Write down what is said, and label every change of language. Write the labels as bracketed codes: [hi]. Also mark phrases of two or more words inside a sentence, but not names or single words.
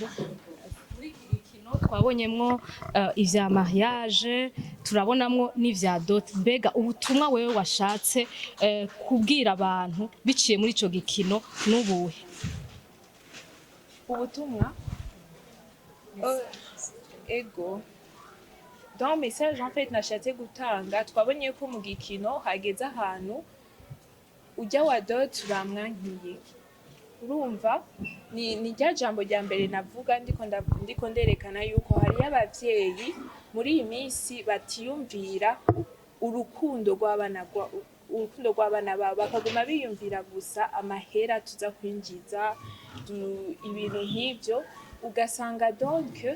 [rn] muri iki gikino twabonyemwo ivya mariage turabonamwo n'ivya dot mbega ubutumwa wewe washatse kubwira abantu biciye muri ico gikino n'ubuhe ubutumwa ego [fr] dans message en fait [rn] nashatse gutanga twabonye ko mu gikino hageze ahantu ujya wa dot bamwankiye urumva ni rya jambo rya mbere navuga ndiko nderekana yuko hariyo abavyeyi muri iyi minsi batiyumvira urukundo rw'abana babo bakaguma biyumvira gusa amahera tuza kwinjiza ibintu nk'ivyo ugasanga donc